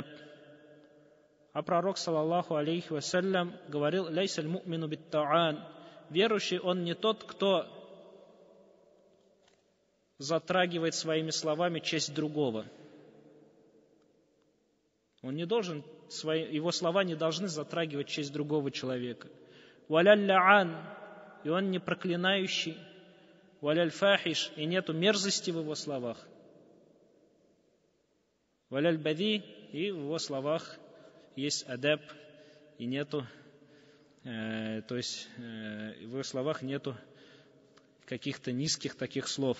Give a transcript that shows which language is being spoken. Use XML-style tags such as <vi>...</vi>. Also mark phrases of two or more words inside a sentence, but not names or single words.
<ru>А пророк,</ru> <ar>صلى الله عليه وسلم,</ar> <ru>говорил:</ru> <ar>«ليس المؤمن بالطعان».</ar> <ru>Верующий, он не тот, кто затрагивает своими словами честь другого. Он не должен, его слова не должны затрагивать честь другого человека.</ru> <ar>«ولا اللعان»,</ar> <ru>и он не проклинающий.</ru> <ar>«ولا الفاحش»,</ar> <ru>и нету мерзости в его словах.</ru> <ar>«ولا البذيء»,</ar> <ru>и в его словах есть адаб, и нету, то есть в его словах нету каких-то низких таких слов.</ru>